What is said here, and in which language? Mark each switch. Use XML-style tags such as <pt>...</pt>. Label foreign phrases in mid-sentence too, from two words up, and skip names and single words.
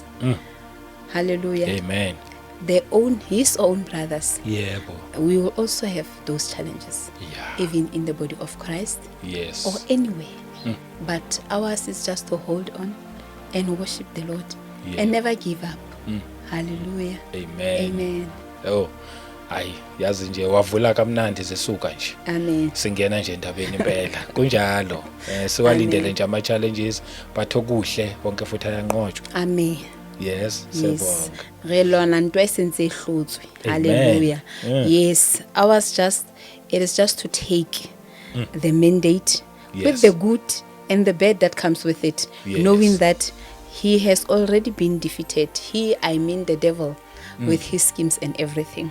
<en>Hallelujah. Amen. His own brothers. Yebo. We will also have those challenges, Yeah. even in the body of Christ Yes. or anywhere. But ours is just to hold on and worship the Lord Yeah. and never give up. Hallelujah. Amen. Amen.</en> <zu>Oh, hayi yazi nje wavula kamnandi zisuka nje.</zu> <en>Amen.</en> <zu>Singena nje endabeni impela kunjalo siwalindele nje ama challenges but okuhle wonke futhi ayanqotshwa.</zu> <en>Amen. Yes, Yes.</en> <zu>siyabonga. Re lwana ntwe senze hlotswe.</zu> <en>Amen. Hallelujah. Yes, it is just to take the mandate with Yes. the good and the bad that comes with it, Yes. knowing that he has already been defeated. I mean the devil, with his schemes and everything.</en>